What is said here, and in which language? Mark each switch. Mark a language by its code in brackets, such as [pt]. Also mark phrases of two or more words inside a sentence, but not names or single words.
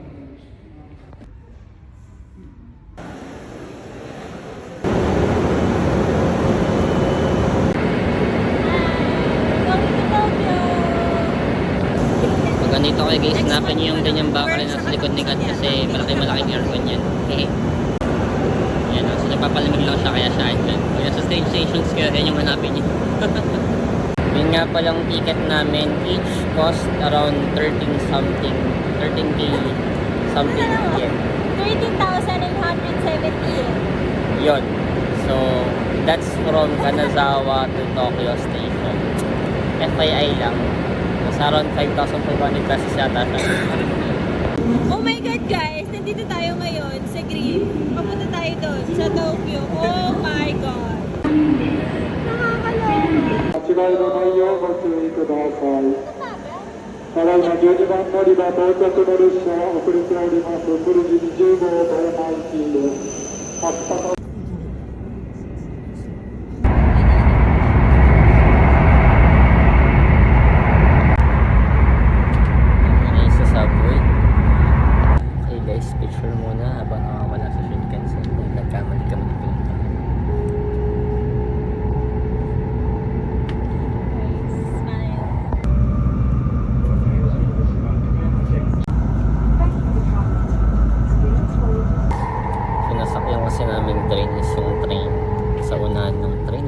[tl] Pag ganito kayo guys, hanapin nyo yung ganyang bakal na sa likod ni Kat kasi malaking aircon yan. Yan o, so nagpapalamig lang siya kaya siya dyan. Kaya sa stations kayo, yan yung hanapin nyo. Yun nga palang ticket namin, [en] each cost around 13k something yen. 13,870 yen. [tl] Yun. [en] So, that's from Kanazawa to Tokyo Station. [tl] FYI lang. Nasa around 5,500 pesos yata siya. [en] Oh my God guys, [tl] nandito tayo ngayon sa Green. Papunta tayo doon sa Tokyo. [en] Oh my God. [tl] Nakakaloka. [ja] 間違いのないようご注意ください。ただいま12番乗り場到着の列車遅れております。ブルジ20号東南行きです。秋田 [tl] Sa subway. Okay guys, picture muna habang nakawala sa Shinkansen. Nagkamali kami ng pinunta. Sinasakyan kasi namin train is yung train sa unahan ng train.